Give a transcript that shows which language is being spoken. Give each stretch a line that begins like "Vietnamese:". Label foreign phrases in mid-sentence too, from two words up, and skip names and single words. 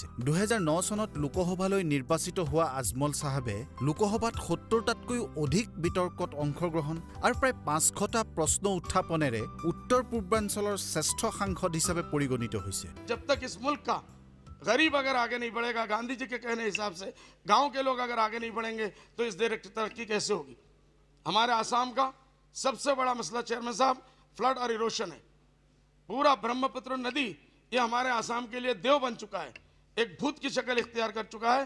Assamese: 2009 চনত লোকসভালৈ নিৰ্বাচিত হোৱা আজমল চাহাবে লোকসভাত 70টাতকৈও অধিক বিতৰ্কত অংশগ্ৰহণ আৰু প্ৰায় 500টা প্ৰশ্ন উত্থাপনেৰে উত্তৰ পূৰ্বাঞ্চলৰ শ্ৰেষ্ঠ সাংসদ হিচাপে পৰিগণিত হৈছে।
Hindi: जब तक इस मुल्क का गरीब अगर आगे नहीं बढ़ेगा, गांधी जी के कहने हिसाब से गांव के लोग अगर आगे नहीं बढ़ेंगे तो इस देश की तरक्की कैसे होगी। हमारे आसाम का सबसे बड़ा मसला चेयरमैन साहब फ्लड और इरोशन है। पूरा ब्रह्मपुत्र नदी ये हमारे आसाम के लिए देव बन चुका है, एक भूत की शक्ल इख्तियार कर चुका है।